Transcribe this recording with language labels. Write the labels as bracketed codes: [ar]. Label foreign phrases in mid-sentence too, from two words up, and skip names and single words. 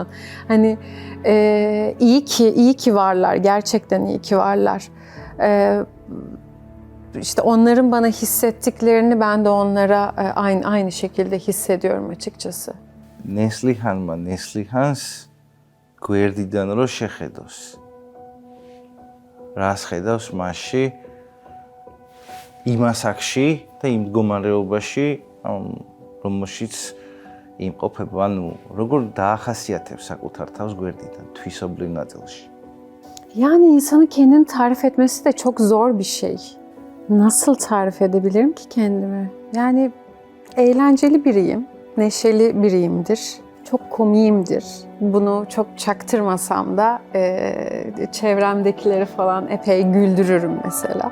[tr] Hani iyi ki varlar. Gerçekten iyi ki varlar. İşte onların bana hissettiklerini ben de onlara aynı şekilde hissediyorum açıkçası. [ka] Neslihanma Neslihans გვერდიდან რო შეხედოს. რას ხედავს მასში? იმ ასაკში და იმ მდგომარეობაში, რომელშიც იმყოფება, ანუ როგორ დაახასიათებს საკუთარ თავს გვერდიდან თვისობრივ ნაწილში. [tr] Yani insanın kendini tarif etmesi de çok zor bir şey. Nasıl tarif edebilirim ki kendimi? Yani eğlenceli biriyim, neşeli biriyimdir, çok komiyimdir. Bunu çok çaktırmasam da çevremdekileri falan epey güldürürüm mesela.